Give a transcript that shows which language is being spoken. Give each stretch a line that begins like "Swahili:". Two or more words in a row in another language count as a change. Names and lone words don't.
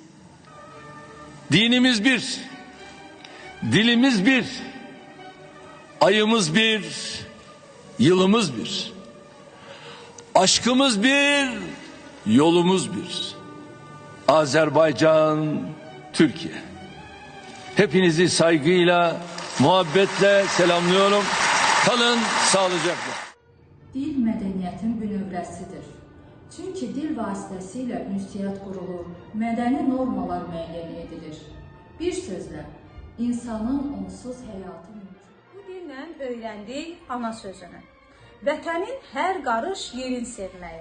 Turkish: Dinimiz bir, dilimiz bir, ayımız bir, yılımız bir. Aşkımız bir, yolumuz bir. Azerbaycan, Türkiye. Hepinizi saygıyla, muhabbetle selamlıyorum. Kalın sağlıcakla.
Azerbaijani: Dil mədəniyyətin bünövrəsidir. Çünki dil vasitəsilə ünsiyyət qurulur, mədəni normalar müəyyən edilir. Bir sözlə, insanın onsuz həyatı mümkün. Bu dillə öyrəndik ana sözünü. Vətənin hər qarış yerin sevməyi.